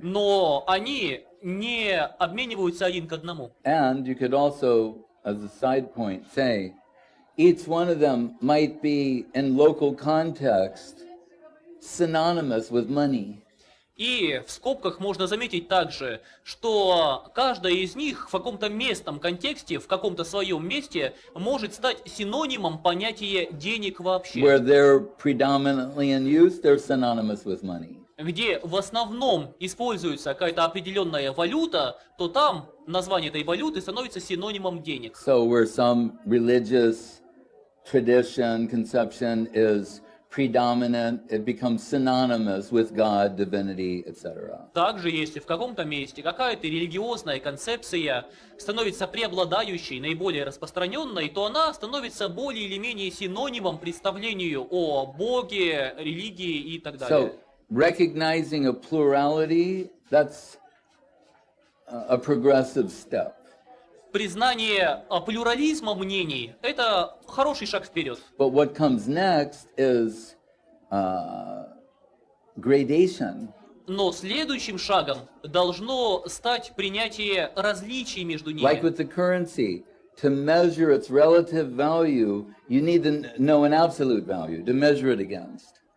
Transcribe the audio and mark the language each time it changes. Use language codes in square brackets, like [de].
[ru] Но они не обмениваются один к одному. [en] And you could also, as a side point, say, each one of them might be, in local context, synonymous with money. [ru] И в скобках можно заметить также, что каждая из них в каком-то местном контексте, в каком-то своем месте может стать синонимом понятия денег вообще. [en] Where they're predominantly in use, they're synonymous with money. [ru] где в основном используется какая-то определенная валюта, то там название этой валюты становится синонимом денег. [en] So where some religious tradition, conception is predominant, it becomes synonymous with God, divinity, etc. [ru] Также, если в каком-то месте какая-то религиозная концепция становится преобладающей, наиболее распространенной, то она становится более или менее синонимом представлению о Боге, религии и так далее. [en] So recognizing a plurality, that's a progressive step. [ru] Признание плюрализма мнений – это хороший шаг вперед. [en] But what comes next is gradation. [ru] Но следующим шагом должно стать принятие различий между ними. [en] Like with the currency, to measure its relative value, you need to know an absolute value to measure it against.